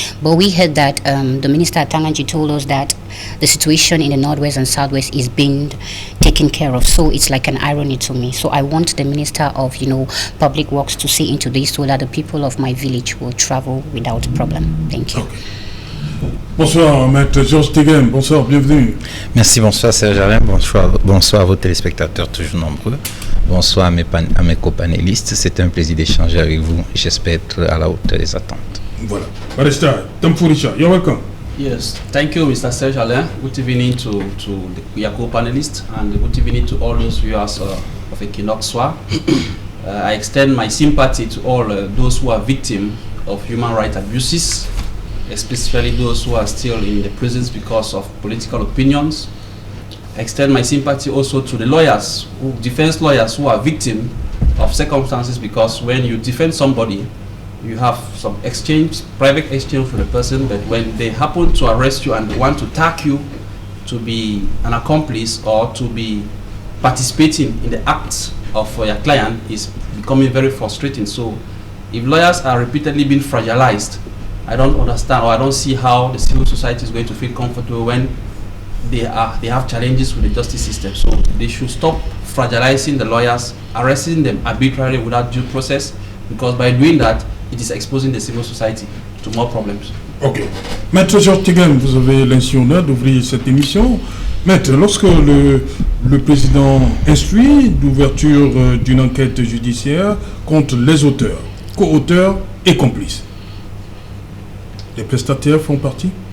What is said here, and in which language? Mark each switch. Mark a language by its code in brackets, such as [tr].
[en] But we heard that the Minister Atanganji told us that the situation in the northwest and southwest is being taken care of. So it's like an irony to me. So I want the Minister of, you know, Public Works to see into this so that the people of my village will travel without problem. Thank you. [fr] Okay. Bonsoir, Maître Georges Teghem. Bonsoir, bienvenue. Merci, bonsoir Serge Alain. Bonsoir à vos téléspectateurs toujours nombreux. Bonsoir à mes co-panélistes. C'est un plaisir d'échanger avec vous. J'espère être à la hauteur des attentes. [en] Voilà. Barista Tamfourisha, you're welcome. Yes, thank you, Mr. Serge Alain. Good evening to your co-panelists, and good evening to all those viewers of Equinoxwa. I extend my sympathy to all those who are victims of human rights abuses, especially those who are still in the prisons because of political opinions. I extend my sympathy also to the lawyers, defense lawyers who are victims of circumstances, because when you defend somebody, you have some exchange, private exchange for the person, but when they happen to arrest you and want to tag you to be an accomplice or to be participating in the acts of your client, is becoming very frustrating. So if lawyers are repeatedly being fragilized, I don't understand, or I don't see how the civil society is going to feel comfortable when they have challenges with the justice system. So they should stop fragilizing the lawyers, arresting them arbitrarily without due process, because by doing that, it is exposing the civil society to more problems. Ok. [fr] Maître Georges Teghem, vous avez l'intention d'ouvrir cette émission. Maître, lorsque le président instruit l'ouverture d'une enquête judiciaire contre les auteurs, co-auteurs et complices, les prestataires font partie?